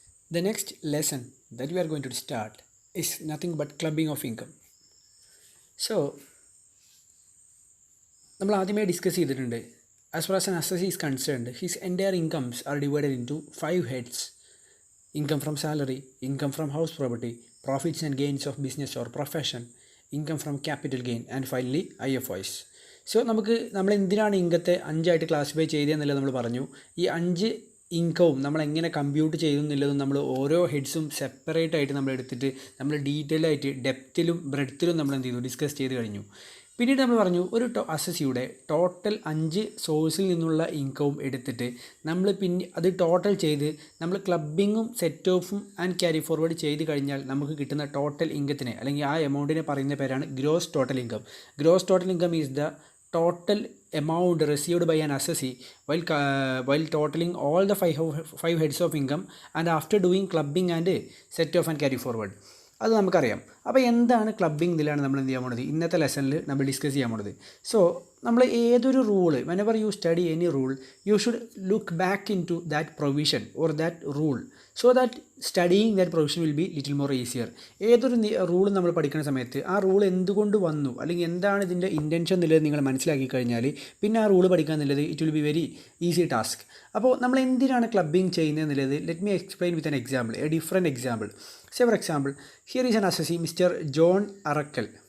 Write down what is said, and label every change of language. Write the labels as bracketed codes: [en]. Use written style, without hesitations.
[en] The next lesson that we are going to start is nothing but clubbing of income. [ml] So, നമ്മൾ ആദ്യമേ discuss ചെയ്തിട്ടുണ്ട്. [en] As far as an assessee is concerned, his entire incomes are divided into 5 heads. Income from salary, income from house property, profits and gains of business or profession, income from capital gain, and finally IFOs. [ml] So നമ്മൾ എന്തിനാണ് ഇൻകത്തെ 5 ആയിട്ട് classify ചെയ്തതെന്നുള്ളത് നമ്മൾ പറഞ്ഞു. ഈ 5 ഇൻകവും നമ്മൾ എങ്ങനെ compute ചെയ്യുന്നില്ലതും നമ്മൾ ഓരോ ഹെഡ്സും സെപ്പറേറ്റ് ആയിട്ട് നമ്മൾ എടുത്തിട്ട് നമ്മൾ ഡീറ്റെയിൽ ആയിട്ട് ഡെപ്തിലും ബ്രെഡ്ത്തിലും നമ്മൾ എന്ത് ചെയ്തു ഡിസ്കസ് ചെയ്ത് കഴിഞ്ഞു. പിന്നീട് നമ്മൾ പറഞ്ഞു ഒരു അസസിയുടെ ടോട്ടൽ 5 സോഴ്സിൽ നിന്നുള്ള ഇൻകവും എടുത്തിട്ട് നമ്മൾ പിന്നെ അത് ടോട്ടൽ ചെയ്ത് നമ്മൾ ക്ലബിങ്ങും സെറ്റ് ഓഫും ആൻഡ് ക്യാരി ഫോർവേഡ് ചെയ്ത് കഴിഞ്ഞാൽ നമുക്ക് കിട്ടുന്ന ടോട്ടൽ ഇൻകത്തിനെ അല്ലെങ്കിൽ ആ എമൗണ്ടിനെ പറയുന്ന പേരാണ് gross total income. [en] Gross total income is the total amount received by an assessee while totaling all the five heads of income and after doing clubbing and set off and carry forward. [ml] അത് നമുക്കറിയാം. അപ്പോൾ എന്താണ് ക്ലബ്ബിംഗ് ഇതിലാണ് നമ്മൾ എന്ത് ചെയ്യാൻ പോണത് ഇന്നത്തെ ലെസണിൽ നമ്മൾ ഡിസ്കസ് ചെയ്യാൻ പോണത്. സോ നമ്മൾ ഏതൊരു rule [en] whenever you study any rule you should look back into that provision or that rule so that studying that provision will be little more easier. [ml] ഏതൊരു റൂൾ നമ്മൾ പഠിക്കുന്ന സമയത്ത് ആ റൂൾ എന്തുകൊണ്ട് വന്നു അല്ലെങ്കിൽ എന്താണ് ഇതിൻ്റെ ഇൻറ്റൻഷൻ എന്നുള്ളത് നിങ്ങൾ മനസ്സിലാക്കി കഴിഞ്ഞാൽ പിന്നെ ആ റൂൾ പഠിക്കുക എന്നുള്ളത് [en] It will be very easy task. [ml] അപ്പോൾ നമ്മൾ എന്തിനാണ് ക്ലബ്ബിംഗ് ചെയ്യുന്നത് എന്നുള്ളത് [en] Let me explain with an example, a different example. Say for example here is an assessee mister John Arakkal.